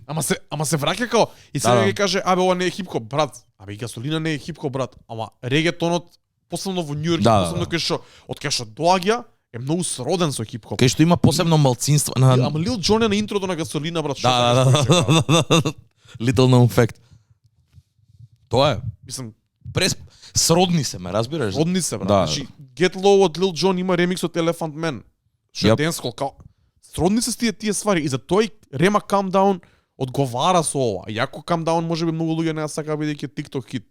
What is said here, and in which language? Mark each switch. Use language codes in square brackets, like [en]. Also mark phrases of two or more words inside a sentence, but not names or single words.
[mk] Ама се враќа као и сега Да. ќе каже, абе ова не е хип-хоп, брат. Абе и Гасолина не е хип-хоп, брат. Ама регетонот посебно во Њујорк, Да, посебно кај што од кај што доаѓа е многу сроден со хип-хоп. Кај што има посебно малцинство на Ама Лил Џон е на интрото на Гасолина, брат, што да. [en] Little known fact. [mk] Тоа е. Мислам, Сродни се, ме разбираш? родни се, брат. Да. Значи, Get Low од Lil Jon има ремикс од Elephant Man. Што е Yep. dancehall, као... Сродни се с тие ствари. И за тој Рема Calm Down одговара со ова. Јако Calm Down можеби многу луѓе не сака бидејќи TikTok хит.